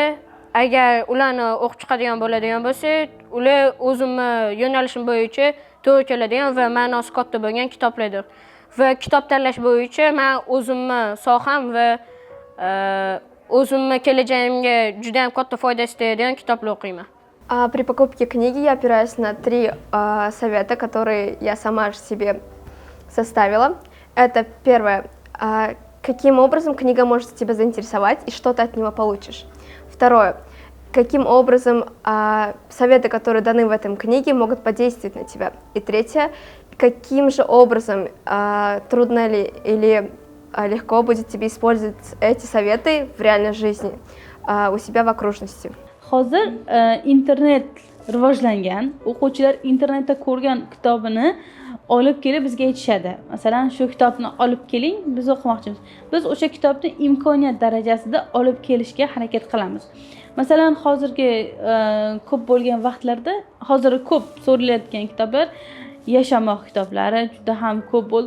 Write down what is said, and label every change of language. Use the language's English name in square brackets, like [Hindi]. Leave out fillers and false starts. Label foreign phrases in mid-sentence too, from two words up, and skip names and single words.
[Uzbek] Agar ularni o'qib chiqadigan bo'ladigan bo'lsa, ular o'zimni yo'nalishim bo'yicha to'g'ri keladigan va ma'nosi katta bo'lgan kitoblardir. Va kitob tanlash bo'yicha men o'zimni soham va o'zimni kelajagimga juda ham katta foydasi tegadigan kitoblar o'qiyman. [Russian] При покупке книги я опираюсь на 3 совета, которые я сама же себе составила. Это первое, каким образом книга может тебя заинтересовать и что ты от него получишь. Второе, каким образом советы, которые даны в этом книге, могут подействовать на тебя. И третье, каким же образом, трудно ли или легко будет тебе использовать эти советы в реальной жизни, у себя в окружности. [Uzbek] Hozir internet rivojlangan, o'quvchilar internetda ko'rgan kitobini olib kelib bizga aytishadi. Masalan, shu kitobni olib keling, biz o'qimoqchimiz. Biz o'sha kitobni imkoniyat darajasida olib kelishga harakat qilamiz. Masalan, hozirgi ko'p bo'lgan vaqtlarda, hozir ko'p so'ralayotgan kitoblar yashamoq kitoblari juda ham ko'p bo'ldi.